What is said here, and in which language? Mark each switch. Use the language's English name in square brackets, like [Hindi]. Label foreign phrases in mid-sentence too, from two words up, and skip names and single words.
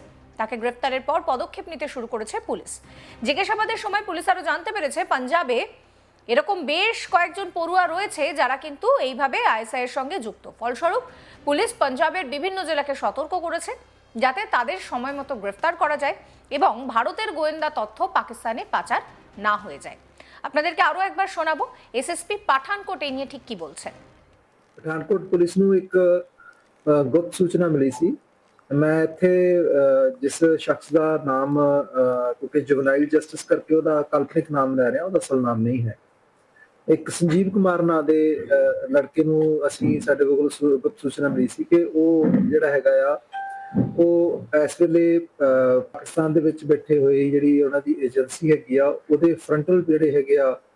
[Bangla] তাকে গ্রেফতারের পর পদক্ষেপ নিতে শুরু করেছে পুলিশ। জিজ্ঞাসাবাদের সময় পুলিশ আরও জানতে পেরেছে পাঞ্জাবে এরকম বেশ কয়েকজন পড়ুয়া রয়েছে যারা কিন্তু এইভাবে আইএসআই এর সঙ্গে যুক্ত। ফলস্বরূপ পুলিশ পাঞ্জাবের বিভিন্ন জেলাকে সতর্ক করেছে যাতে তাদের সময় মতো গ্রেফতার করা যায় এবং ভারতের গোয়েন্দা তথ্য পাকিস্তানে পাচার না হয়ে যায়। আপনাদেরকে আরও একবার শোনাবো এসএসপি পাঠানকোট এই নিয়ে ঠিক কি বলছেন। [Punjabi] ਪਠਾਨਕੋਟ ਪੁਲਿਸ ਨੂੰ ਇੱਕ ਗੁਪਤ ਸੂਚਨਾ ਮਿਲੀ ਸੀ। ਮੈਂ ਇੱਥੇ ਜਿਸ ਸ਼ਖਸ ਦਾ ਨਾਮ ਕਿਉਂਕਿ [English] juvenile justice [Punjabi] ਕਰਕੇ ਉਹਦਾ ਕਾਲਪਨਿਕ ਨਾਮ ਲੈ ਰਿਹਾ, ਉਹਦਾ ਅਸਲ ਨਾਮ ਨਹੀਂ ਹੈ, ਇੱਕ ਸੰਜੀਵ ਕੁਮਾਰ ਨਾਂ ਦੇ ਲੜਕੇ ਨੂੰ ਅਸੀਂ ਸਾਡੇ ਕੋਲ ਗੁਪਤ ਸੂਚਨਾ ਮਿਲੀ ਸੀ ਕਿ ਉਹ ਜਿਹੜਾ ਹੈਗਾ ਆ ਉਹ ਇਸ ਵੇਲੇ ਪਾਕਿਸਤਾਨ ਦੇ ਵਿੱਚ ਬੈਠੇ ਹੋਏ ਜਿਹੜੀ ਉਹਨਾਂ ਦੀ ਏਜੰਸੀ ਹੈਗੀ ਆ ਉਹਦੇ ਫਰੰਟਲ ਜਿਹੜੇ ਹੈਗੇ ਆ